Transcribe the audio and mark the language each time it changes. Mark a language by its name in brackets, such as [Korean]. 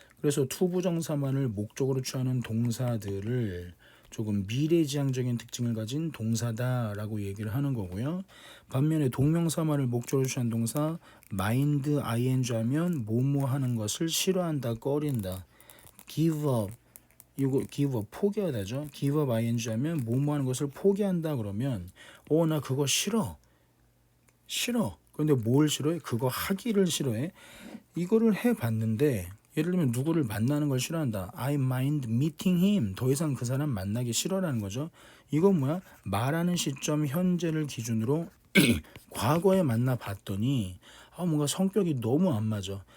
[Korean] 그래서 투부정사만을 목적으로 취하는 동사들을 조금 미래지향적인 특징을 가진 동사다라고 얘기를 하는 거고요. 반면에 동명사만을 목적으로 취한 동사 mind ing 하면 뭐뭐 하는 것을 싫어한다, 꺼린다. give up 이거 give up 포기하다죠. give up ing 하면 뭐뭐 하는 것을 포기한다 그러면 나 그거 싫어. 근데 뭘 싫어해? 그거 하기를 싫어해. 이거를 해봤는데 예를 들면 누구를 만나는 걸 싫어한다. [English] I mind meeting him. [Korean] 더 이상 그 사람 만나기 싫어라는 거죠. 이건 뭐야? 말하는 시점 현재를 기준으로 과거에 만나봤더니 뭔가 성격이 너무 안 맞아.